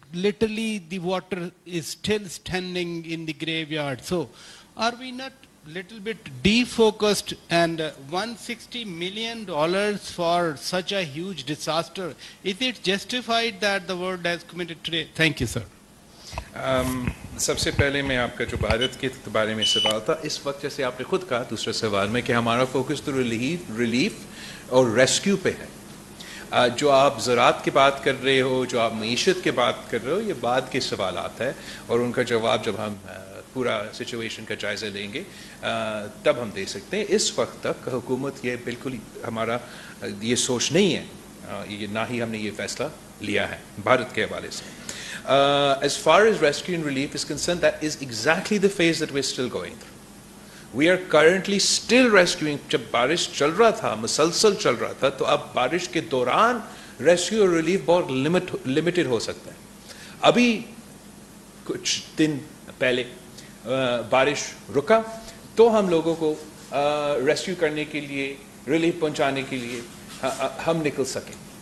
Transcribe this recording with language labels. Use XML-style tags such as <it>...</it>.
<en>Literally, the water is still standing in the graveyard. So are we not little bit defocused, and $160 million for such a huge disaster, is it justified that the world has committed today? Thank you, sir.</en> <ur>सबसे पहले मैं आपका जो भारत के बारे में सवाल था, इस वक्त जैसे आपने खुद कहा दूसरे सवाल में कि हमारा फोकस तो रिलीफ और रेस्क्यू पे है. جو آپ زراعت کی بات کر رہے ہو, جو آپ معیشت کی بات کر رہے ہو, یہ بعد کے سوالات ہیں, اور ان کا جواب جب ہم پورا سچویشن کا جائزہ لیں گے تب ہم دے سکتے ہیں. اس وقت تک حکومت یہ بالکل ہمارا یہ سوچ نہیں ہے, یہ نہ ہی ہم نے یہ فیصلہ لیا ہے بھارت کے حوالے سے.</ur> <en>As far as rescue and relief is concerned, that is exactly the phase that we're still going through. We are currently still rescuing.</en> <ur>جب بارش چل رہا تھا, مسلسل چل رہا تھا, تو اب بارش کے دوران ریسکیو اور ریلیف بہت لمیٹڈ ہو سکتا ہے. ابھی کچھ دن پہلے بارش رکا تو ہم لوگوں کو ریسکیو کرنے کے لیے, ریلیف پہنچانے کے لیے ہم نکل سکیں.</ur>